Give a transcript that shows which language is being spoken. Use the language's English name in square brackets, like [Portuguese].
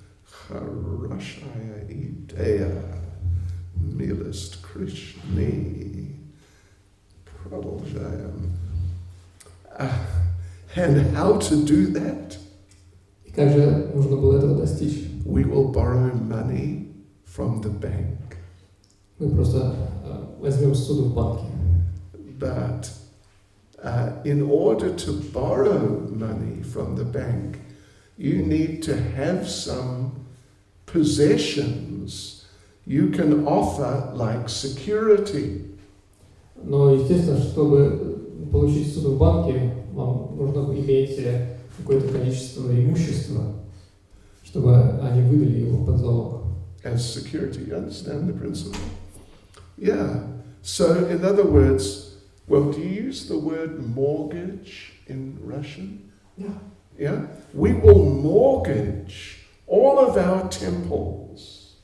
[Russian] Хорошая идея, милость Кришны. Продолжаем. [English] And how to do that? [Russian] И как же нужно было этого достичь? [English] We will borrow money from the bank. [Russian] Мы просто возьмем ссуду в банке. [English] But in order to borrow money from the bank, you need to have some possessions you can offer like security. [Russian] Но, естественно, чтобы получить ссуду в банке, вам нужно иметь какое-то количество имущества, чтобы они выдали его под залог. [English] As security, you understand the principle? Yeah. So, in other words, well, do you use the word mortgage in Russian? Yeah. Yeah? We will mortgage all of our temples.